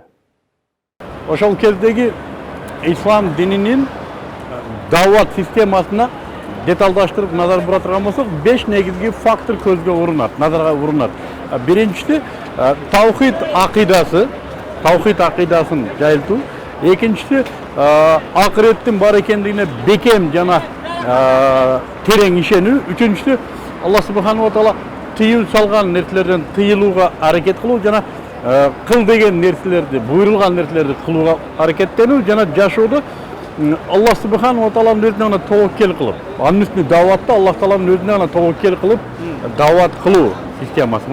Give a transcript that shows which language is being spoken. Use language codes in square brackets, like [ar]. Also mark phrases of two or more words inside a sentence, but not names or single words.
[ky] Ошол кездеги ислам дининин дават системасына деталдаштырып назар бура турган болсок, 5 негизги фактор көзгө урунат, назарга урунат. Биринчиси таухид акыйдасын жайылтуу. Экинчиси акыреттин бар экендигине бекем жана терең ишенүү. Үчүнчүсү Аллах [ar] سبحانه وتعالى [ky] тыйыл салган нерселерден тыйылууга аракет кылуу жана кыл деген нерселерди, буйрулган нерселерди кылууга аракеттенүү жана жашоодо Аллах [ar] سبحانه وتعالى [ky] өзүнө гана тобокел кылып, анын үстүнө даватта Аллах тааланын өзүнө гана тобокел кылып дават кылуу системасы.